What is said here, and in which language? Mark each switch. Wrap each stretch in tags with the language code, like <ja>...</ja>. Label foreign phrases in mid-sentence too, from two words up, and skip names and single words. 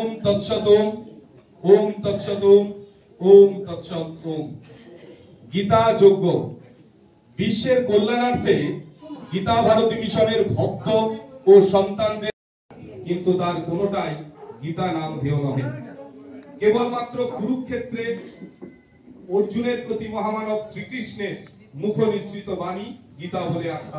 <sa>তৎসৎ ওম, ওম তৎসৎ ওম, ওম তৎসৎ ওম।</sa> <bn>গীতা যজ্ঞ বিশ্বের কল্যাণার্থে গীতা ভারতী মিশনের ভক্ত ও সন্তানদের, কিন্তু তার কোনটাই গীতা নাম ধেয় নহে। কেবলমাত্র কুরুক্ষেত্রে অর্জুনের প্রতি মহামানব শ্রীকৃষ্ণের মুখ নিঃসৃত বাণী গীতা বলে আখ্যাত।</bn>